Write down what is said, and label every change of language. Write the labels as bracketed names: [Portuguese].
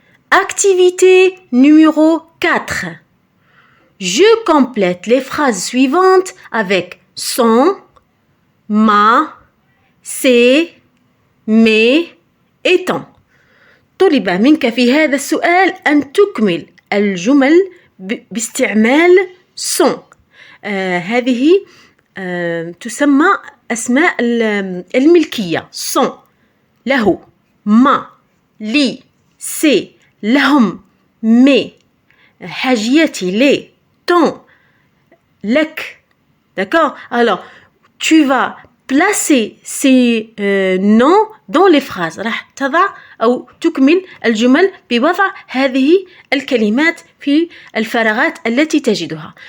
[French] Activité numéro 4. Je complète les phrases suivantes avec son, ma, c'est, mais et ton. [Arabic] طلب منك في هذا السؤال أن تكمل الجمل باستعمال son. هذه تسمى أسماء الملكية. son له ما لي سي لهم مي حاجيتي لي ton لك. [French] D'accord? Alors, tu vas placer ces noms dans les phrases. [Arabic] راح تضع أو تكمل الجمل بوضع هذه الكلمات في الفراغات التي تجدها.